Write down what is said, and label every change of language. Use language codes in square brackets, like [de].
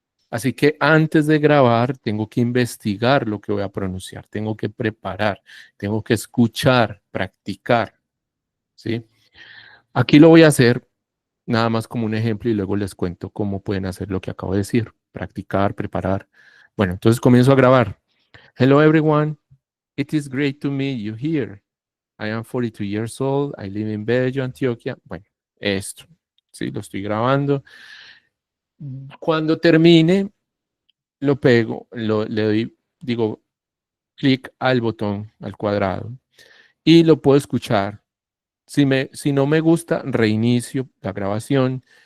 [es] Así que antes de grabar, tengo que investigar lo que voy a pronunciar, tengo que preparar, tengo que escuchar, practicar, ¿sí? Aquí lo voy a hacer nada más como un ejemplo y luego les cuento cómo pueden hacer lo que acabo de decir, practicar, preparar. Bueno, entonces comienzo a grabar. [en] Hello everyone, it is great to meet you here. I am 42 years old, I live in Bello, Antioquia. [es] Bueno, esto, sí, lo estoy grabando. Cuando termine, lo pego, le doy, digo, clic al botón, al cuadrado, y lo puedo escuchar. Si no me gusta, reinicio la grabación.